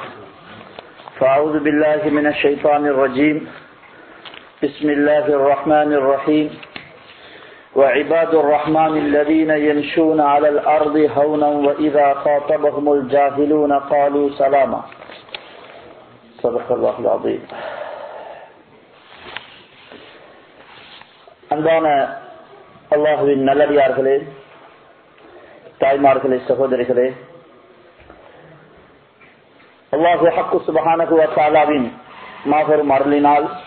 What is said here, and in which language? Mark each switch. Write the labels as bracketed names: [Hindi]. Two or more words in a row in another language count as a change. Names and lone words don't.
[Arabic] فأعوذ بالله من الشيطان الرجيم. بسم الله الرحمن الرحيم. وعباد الرحمن الذين يمشون على الأرض هونا وإذا خاطبهم الجاهلون قالوا سلاما. صدق الله العظيم. [Tamil] அன்பான அல்லாஹுவின் நல்லடியார்களே, தாய்மார்களே, சகோதரிகளே, [Arabic] الله الحق سبحانه و تعالى [Tamil] மாபெரும் அருளினால்